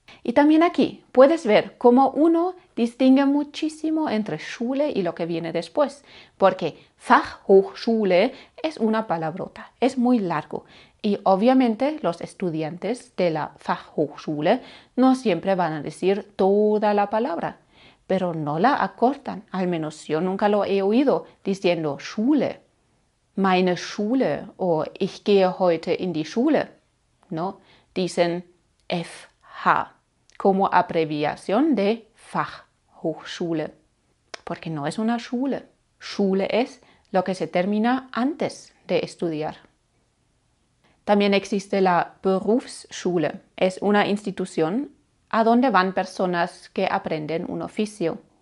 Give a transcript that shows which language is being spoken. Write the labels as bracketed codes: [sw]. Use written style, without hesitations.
[es] Y también aquí puedes ver cómo uno distingue muchísimo entre Schule y lo que viene después, porque Fachhochschule es una palabrota, es muy largo. Y obviamente los estudiantes de la Fachhochschule no siempre van a decir toda la palabra, pero no la acortan. Al menos yo nunca lo he oído diciendo Schule, [de] meine Schule [es] o [de] ich gehe heute in die Schule. [es] No, dicen FH como abreviación de Fachhochschule, porque no es una Schule. Schule es lo que se termina antes de estudiar. También existe la Berufsschule. Es una institución a donde van personas que aprenden un oficio.